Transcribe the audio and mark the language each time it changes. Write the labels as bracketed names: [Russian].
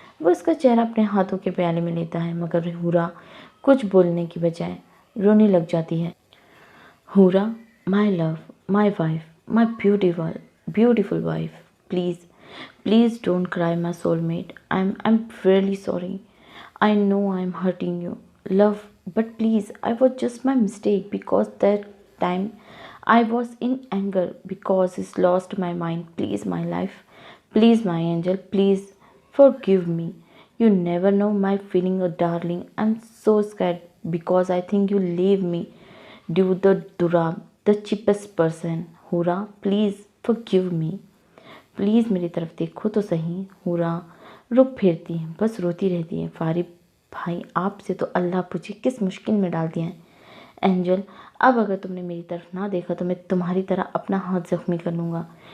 [Hindi] वो उसका चेहरा अपने हाथों के प्याले में लेता है मगर हूरा कुछ बोलने की बजाय रोने लग जाती है। [English] हूरा, my love, my wife, my beautiful wife, please don't cry my soulmate. I'm really sorry. I know I'm hurting you, love, but please, I was just my mistake because that time I was in anger because it's lost my mind. Please, my life, please, my angel, please forgive me. You never know my feeling, oh darling. I'm so scared because I think you leave me due the durab, the cheapest person. Hura, please forgive me. [Hindi] Please मेरी तरफ देखो तो सही। हूरा रुक फिरती है, बस रोती रहती है। फारिब भाई आपसे तो अल्लाह पूछे किस मुश्किल में डाल दिया है। एंजल अब अगर तुमने मेरी तरफ ना देखा तो मैं तुम्हारी तरह अपना हाथ जख्मी कर लूँगा।